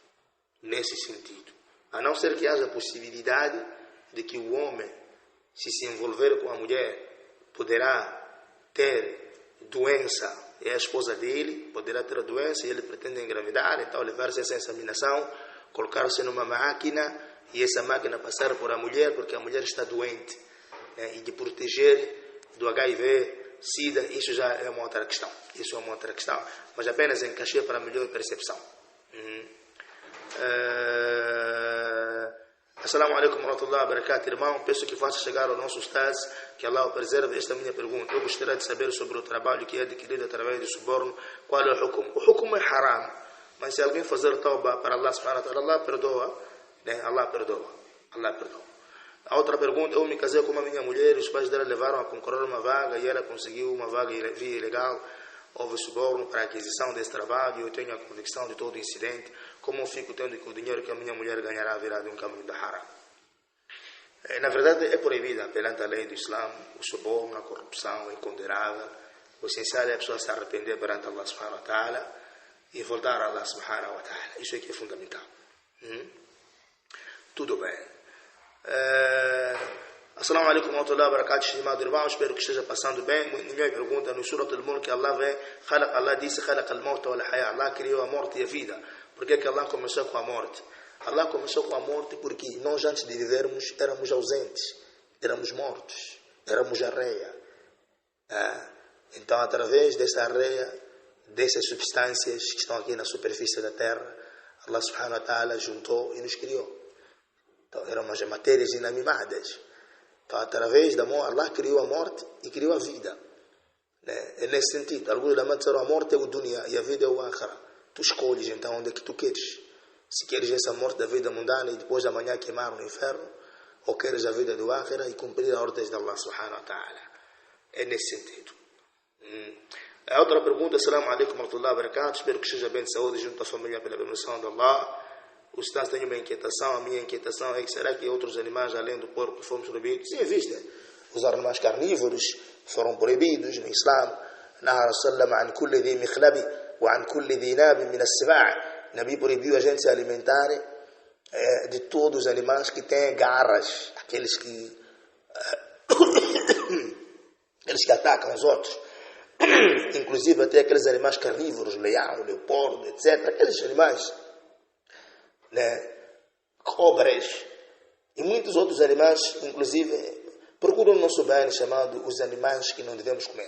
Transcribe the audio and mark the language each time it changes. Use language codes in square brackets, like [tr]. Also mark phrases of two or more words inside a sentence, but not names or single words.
[pt] A não ser que haja possibilidade de que o homem, se envolver com a mulher, poderá ter doença, e a esposa dele poderá ter a doença e ele pretende engravidar, então levar-se essa inseminação, colocar-se numa máquina e essa máquina passar por a mulher, porque a mulher está doente, e de proteger do HIV, SIDA, isso já é uma outra questão. Mas apenas em cachê para melhor percepção. [ar] السلام عليكم ورحمة الله وبركاته. [pt] Irmão, peço que faça chegar ao nosso Ustaz, que Allah o preserve, esta minha pergunta. Eu gostaria de saber sobre o trabalho que é adquirido através do suborno. Qual é o hukum? O hukum é haram, mas se alguém fazer tauba para Allah [ar] سبحانه وتعالى, [pt] Allah perdoa. Allah perdoa. Allah perdoa. A outra pergunta, eu me casei com uma minha mulher, os pais dela levaram a concorrer uma vaga e ela conseguiu uma vaga via ilegal. Houve suborno para a aquisição desse trabalho e eu tenho a convicção de todo o incidente. Como eu fico tendo que o dinheiro que a minha mulher ganhará virá de um caminho da haram? Na verdade, é proibida perante a lei do Islã o suborno, a corrupção, é condenável. O essencial é a pessoa se arrepender perante Allah [ar] سبحانه وتعالى [pt] e voltar a Allah [ar] سبحانه وتعالى. [pt] Isso é que é fundamental. Tudo bem. [ar] السلام عليكم ورحمة الله وبركاته, [pt] estimado irmão, espero que esteja passando bem. Ninguém pergunta no Surah Al-Mulk que Allah disse [ar] خلق الموت والحياة. [pt] Allah criou a morte e a vida. Por que Allah começou com a morte? Allah começou com a morte porque nós antes de vivermos éramos ausentes, éramos mortos, éramos areia. Então através dessa areia, dessas substâncias que estão aqui na superfície da terra, Allah [ar] سبحانه وتعالى [pt] juntou e nos criou. Então éramos matérias inanimadas. Então através da morte, Allah criou a morte e criou a vida. É nesse sentido. Alguns da disseram a morte é o dunya e a vida é o akhira. Tu escolhes então onde é que tu queres. Se queres essa morte da vida mundana e depois da manhã queimar no inferno, ou queres a vida do akhira e cumprir as ordens de Allah [ar] سبحانه وتعالى. [pt] É nesse sentido. A outra pergunta, [ar] السلام عليكم ورحمة الله وبركاته, [pt] espero que esteja bem de saúde junto à família pela permissão de Allah. O Estado tem uma inquietação, a minha inquietação é que será que outros animais além do porco foram proibidos? Sim, existem. Os animais carnívoros foram proibidos no Islã. [ar] نهى سلم عن كل ذي مخلب وعن كل ذي ناب من السباع'. [pt] Nabi proibiu a gente se alimentar de todos os animais que têm garras, aqueles que atacam os outros. Inclusive até aqueles animais carnívoros, leão, leopardo, etc. Aqueles animais, cobras e muitos outros animais, inclusive, procuram o nosso baiano chamado os animais que não devemos comer.